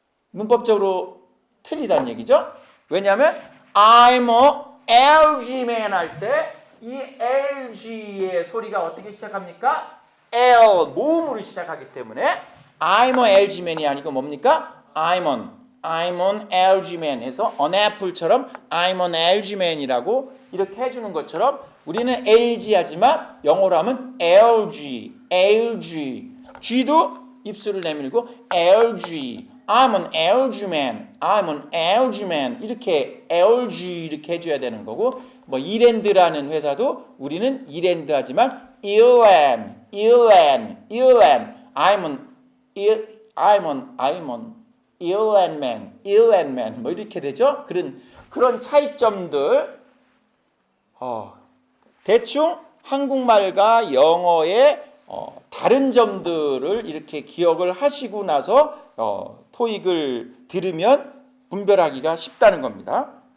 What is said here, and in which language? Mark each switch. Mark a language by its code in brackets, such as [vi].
[ko] 문법적으로 틀리다는 얘기죠. 왜냐하면 [en] I'm a LG man [ko] 할 때 이 LG의 소리가 어떻게 시작합니까? L 모음으로 시작하기 때문에 [en] I'm a LG man [ko] 이 아니고 뭡니까? [en] I'm an LG man [ko] 해서 [en] an apple [ko] 처럼 [en] I'm an LG man [ko] 이라고 이렇게 해주는 것처럼 우리는 LG 하지만 영어로 하면 LG, G도 입술을 내밀고 LG, [en] I'm an LG man, I'm an LG man [ko] 이렇게 LG 이렇게 해줘야 되는 거고 뭐 이랜드라는 회사도 우리는 이랜드 하지만 Elan, [en] I'm an Elan man [ko] 뭐 이렇게 되죠. 그런 차이점들 대충 한국말과 영어의 다른 점들을 이렇게 기억을 하시고 나서 토익을 들으면 분별하기가 쉽다는 겁니다.